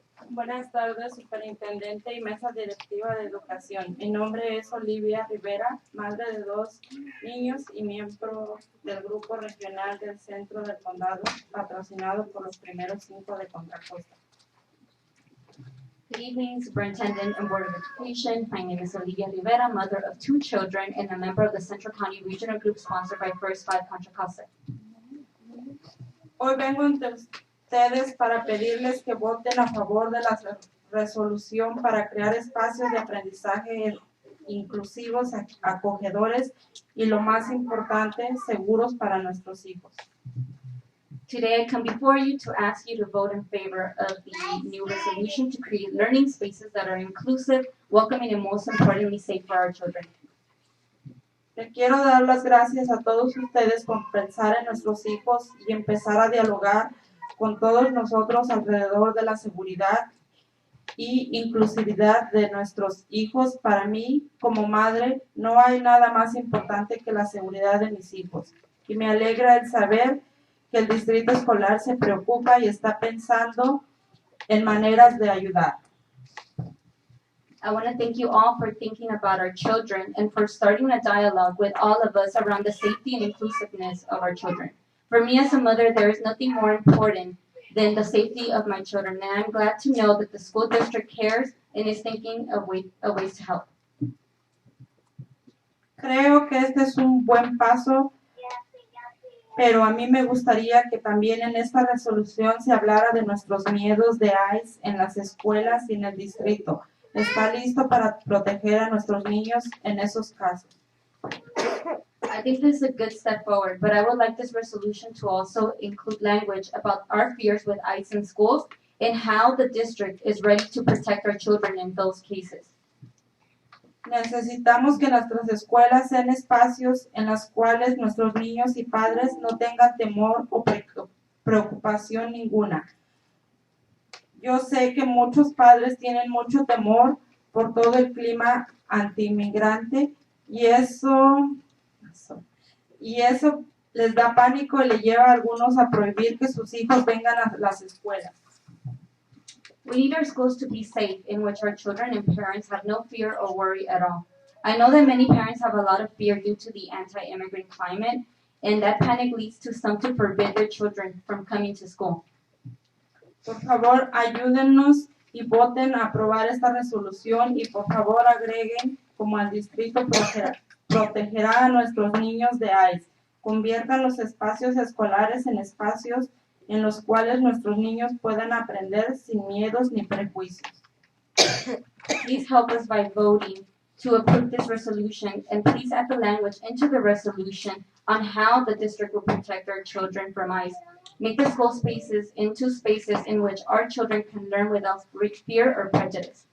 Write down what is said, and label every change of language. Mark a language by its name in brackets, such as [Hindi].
[Spanish] Buenas tardes, superintendente y mesa directiva de educación. Mi nombre es Olivia Rivera, madre de 2 niños y miembro del grupo regional del centro del condado, patrocinado por los primeros 5 de Contra Costa. [English] Good evening, Superintendent and Board of Education. My name is Olivia Rivera, mother of 2 children and a member of the Central County Regional Group sponsored by First 5 Contra Costa. [Spanish] Hoy vengo ante ustedes para pedirles que voten a favor de la resolución para crear espacios de aprendizaje inclusivos, acogedores y, lo más importante, seguros para nuestros hijos. [English] Today I come before you to ask you to vote in favor of the new resolution to create learning spaces that are inclusive, welcoming, and most importantly, safe for our children. [Spanish] Le quiero dar las gracias a todos ustedes por pensar en nuestros hijos y empezar a dialogar con todos nosotros alrededor de la seguridad y inclusividad de nuestros hijos. Para mí, como madre, no hay nada más importante que la seguridad de mis hijos. Y me alegra el saber que el distrito escolar se preocupa y está pensando en maneras de ayudar. [English] I want to thank you all for thinking about our children and for starting a dialogue with all of us around the safety and inclusiveness of our children. For me as a mother, there is nothing more important than the safety of my children, and I'm glad to know that the school district cares and is thinking of ways to help. [Spanish] Creo que este es un buen paso, pero a mí me gustaría que también en esta resolución se hablara de nuestros miedos de ICE en las escuelas y en el distrito. ¿Está listo para proteger a nuestros niños en esos casos? [English] I think this is a good step forward, but I would like this resolution to also include language about our fears with ICE in schools and how the district is ready to protect our children in those cases. [Spanish] Necesitamos que nuestras escuelas sean espacios en los cuales nuestros niños y padres no tengan temor o preocupación ninguna. Yo sé que muchos padres tienen mucho temor por todo el clima antiinmigrante y eso les da pánico y le lleva a algunos a prohibir que sus hijos vengan a las escuelas. [English] We need our schools to be safe in which our children and parents have no fear or worry at all. I know that many parents have a lot of fear due to the anti-immigrant climate, and that panic leads to some to forbid their children from coming to school. [Spanish] Por favor, ayúdennos y voten a aprobar esta resolución y por favor agreguen como el distrito protegerá a nuestros niños de ICE. Conviertan los espacios escolares en espacios en los cuales nuestros niños puedan aprender sin miedos ni prejuicios. [English] Please help us by voting to approve this resolution, and please add the language into the resolution on how the district will protect our children from ICE. Make the school spaces into spaces in which our children can learn without fear or prejudice.